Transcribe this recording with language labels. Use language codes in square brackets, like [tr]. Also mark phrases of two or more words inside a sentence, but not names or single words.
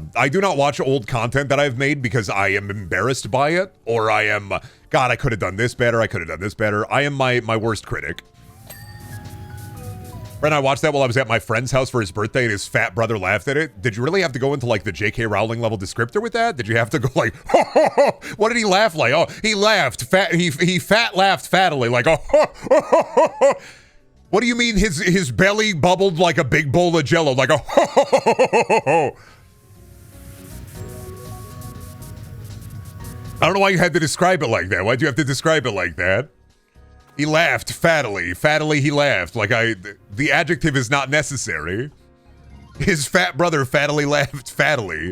[en] I do not watch old content that I've made because I am embarrassed by it, or I am, God, I could have done this better, I could have done this better. I am my worst critic. Brent, I watched that while I was at my friend's house for his birthday, and his fat brother laughed at it. Did you really have to go into like the J.K. Rowling level descriptor with that? Did you have to go like, ho, ho, ho. What did he laugh like? Oh, he laughed fat. He fat laughed fattily like, oh, ho, ho, ho, ho, ho. What do you mean his belly bubbled like a big bowl of Jello? Like a ho, ho, ho, ho, ho, ho. I don't know why you had to describe it like that. Why'd you have to describe it like that? He laughed fattily. Fattily he laughed. Like the adjective is not necessary. His fat brother fattily laughed fattily.